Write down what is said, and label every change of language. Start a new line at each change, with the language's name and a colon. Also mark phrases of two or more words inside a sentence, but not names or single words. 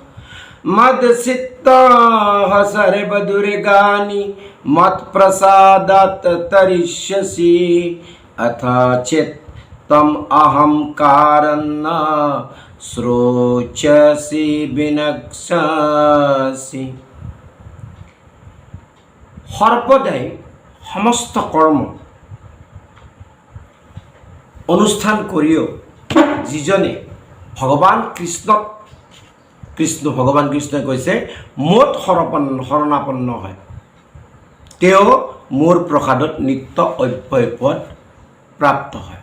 Sanskrit: मदसित्ताः सर्वदुर्गानि मत्प्रसादात् तरिष्यसि अथ चेत् तम् अहंकारं न श्रोष्यसि विनक्ष्यसि।
Assamese: সৰ্বদাই সমস্ত কৰ্ম অনুষ্ঠান কৰিও যিজনে ভগৱান ভগৱান কৃষ্ণই কৈছে মোত শৰণাপন্ন হয় তেওঁ মোৰ প্ৰসাদত নিত্য অব্যয় পদ প্ৰাপ্ত হয়।